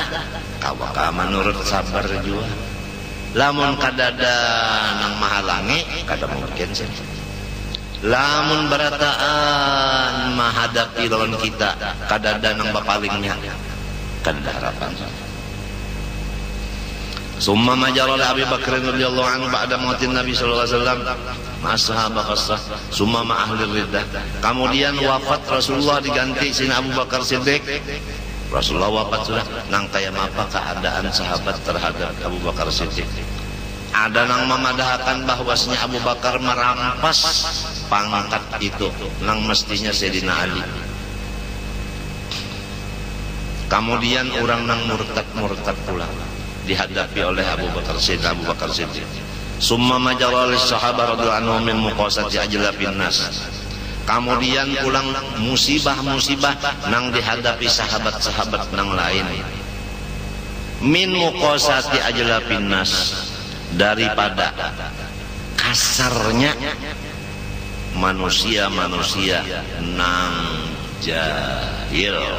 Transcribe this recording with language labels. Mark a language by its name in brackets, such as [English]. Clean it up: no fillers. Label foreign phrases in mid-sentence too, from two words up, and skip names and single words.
[Banjar] Kawaka menurut sabar jua. Lamun kadada nang mahalangi kada mungkin sih. Lamun barataan menghadapi lawan kita kadada nang bapalingnya kada harapan. [Arabic] ثم ما جرى لأبي بكر رضي الله عنه بعد موت النبي صلى الله عليه وسلم مع الصحابة قصة ثم مع أهل الردة. [Banjar] Kemudian wafat Rasulullah diganti Sina Abu Bakar Siddiq. Rasulullah wafat sudah nang kaya apa keadaan sahabat terhadap Abu Bakar Siddiq. Ada nang memadahakan bahwasanya Abu Bakar merampas pangkat itu nang mestinya Sayyidina Ali. Kemudian orang nang murtad pula dihadapi oleh Abu Bakar Siddiq. [Arabic] ثم ما جرى للصحابة رضي الله عنهم من مقاساة أجلاف الناس. [Banjar] Kemudian pulang musibah-musibah nang dihadapi sahabat-sahabat nang lain. [Arabic] من مقاساة أجلاف الناس, [Banjar] daripada kasarnya manusia-manusia nang jahil.